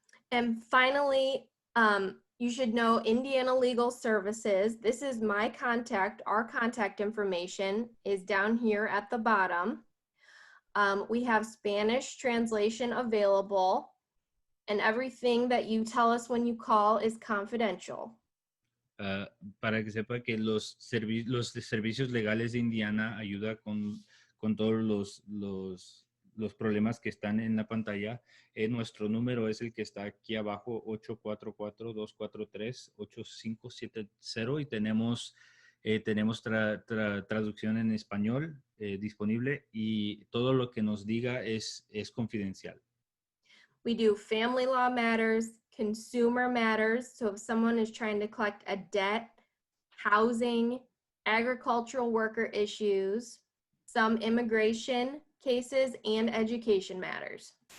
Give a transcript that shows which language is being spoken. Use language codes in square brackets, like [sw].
[en] And finally, you should know Indiana Legal Services. This is my contact. Our contact information is down here at the bottom. We have Spanish translation available, and everything that you tell us when you call is confidential. [es] Para que sepa que los servicios legales de Indiana ayuda con todos los problemas que están en la pantalla. Nuestro número es el que está aquí abajo, 844-243-8570, y tenemos traducción en español disponible, y todo lo que nos diga es confidencial. [en] We do family law matters, consumer matters. So if someone is trying to collect a debt, housing, agricultural worker issues, some immigration cases, and education matters.